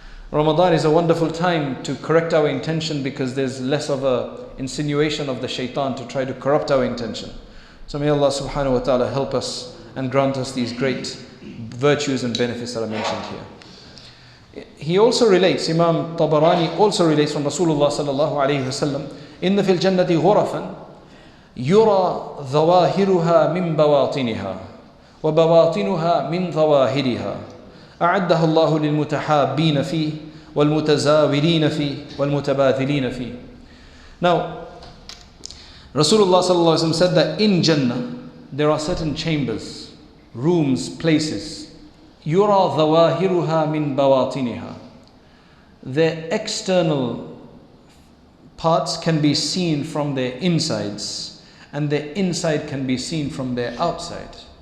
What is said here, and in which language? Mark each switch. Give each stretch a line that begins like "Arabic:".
English: Ramadan is a wonderful time to correct our intention, because there's less of a insinuation of the shaitan to try to corrupt our intention. So may Allah subhanahu wa ta'ala help us and grant us these great virtues and benefits that are mentioned here. He also relates, Imam Tabarani also relates from Rasulullah sallallahu alayhi wa sallam,
Arabic: إِنَّ فِي الْجَنَّةِ غُرَفًا يُرَى ظَوَاهِرُهَا مِنْ بَوَاطِنِهَا وَبَوَاطِنُهَا مِنْ ظَوَاهِرِهَا أَعَدَّهَا اللَّهُ لِلْمُتَحَابِّينَ فِيهِ وَالْمُتَزَاوِرِينَ فِيهِ وَالْمُتَبَاذِلِينَ فِيهِ.
English: Now, Rasulullah sallallahu alayhi wa sallam said that in Jannah there are certain chambers, rooms, places.
Arabic: يُرَى ظَوَاهِرُهَا مِنْ بَوَاطِنِهَا.
English: Their external parts can be seen from their insides, and their inside can be seen from their outside.